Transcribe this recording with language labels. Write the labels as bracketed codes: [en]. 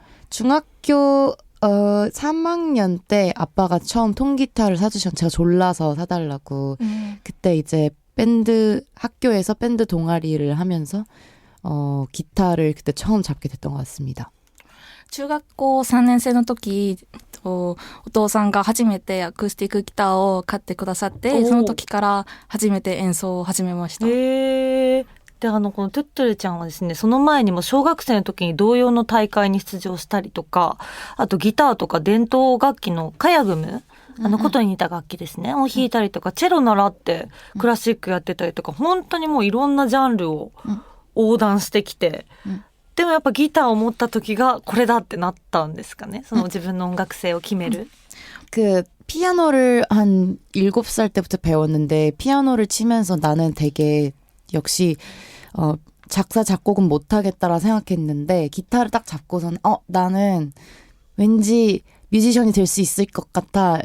[ko] 중학교 3학년 때 아빠가 처음 통기타를 사주셨는데, 제가 졸라서 사달라고. 그때 이제 학교에서 밴드 동아리를 하면서 기타를 그때 처음 잡게 됐던 것 같습니다. [ja] 中学校3年生の時、お父さんが初めてアクスティックギターを買ってくださって、その時から初めて演奏を始めました。で、このトゥットルちゃんはですね、その前にも小学生の時に童謡の大会に出場したりとか、あとギターとか伝統楽器のカヤグム、琴に似た楽器ですね、を弾いたりとか、チェロ習ってクラシックやってたりとか、本当にもういろんなジャンルを横断してきて、でもやっぱギターを持った時がこれだってなったんですかね、その自分の音楽性を決める。 [ko] 피아노를 한 7살 때부터 배웠는데, 피아노를 치면서 나는 되게 역시 작사 작곡은 못하겠다라 생각했는데, 기타를 딱 잡고선 나는 왠지 뮤지션이 될 수 있을 것 같아.